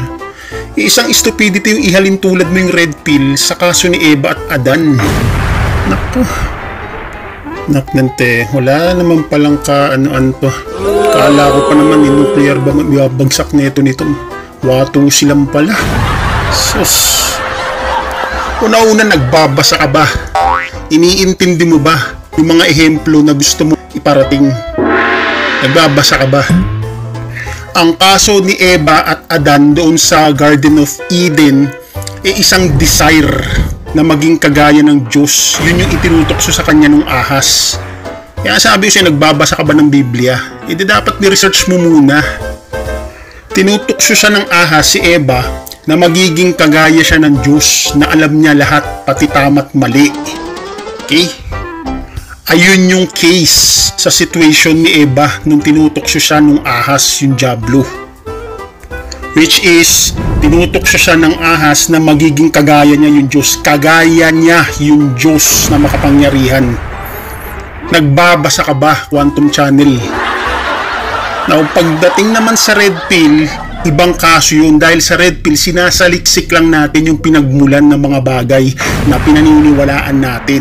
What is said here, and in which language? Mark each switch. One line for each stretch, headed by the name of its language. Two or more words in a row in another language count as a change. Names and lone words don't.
Filipino: Isang stupidity yung ihalin tulad mo yung
English: red pill
Filipino: sa kaso ni Eva at Adan. Naku. Naknante. Wala naman palang ka-ano-ano to. Kala ko pa naman yung nuclear ba mabagsak nito Wato silang pala. Sus. Una-una nagbabasa ka ba? Iniintindi mo ba yung mga ehemplo na gusto mo iparating? Nagbabasa ka ba? Ang kaso ni Eva at Adan doon sa Garden of Eden ay isang desire na maging kagaya ng Diyos. Yun yung itinutokso sa kanya ng ahas. Kaya sabi ko siya, nagbabasa ka ba ng Biblia? Hindi dapat ni-research mo muna. Tinutokso siya ng ahas si Eva na magiging kagaya siya ng Diyos na alam niya lahat pati tama't mali. Okay? Ayun yung case sa situation ni Eva nung tinutokso siya ng ahas yung Diablo.
English: Which is,
Filipino: tinutokso siya ng ahas na magiging kagaya niya yung Diyos. Kagaya niya yung Diyos na makapangyarihan. Nagbabasa ka ba, Quantum Channel? Now, pagdating naman sa
English: red pill,
Filipino: ibang kaso yun. Dahil sa
English: red pill,
Filipino: sinasaliksik lang natin yung pinagmulan ng mga bagay na pinaniniwalaan natin.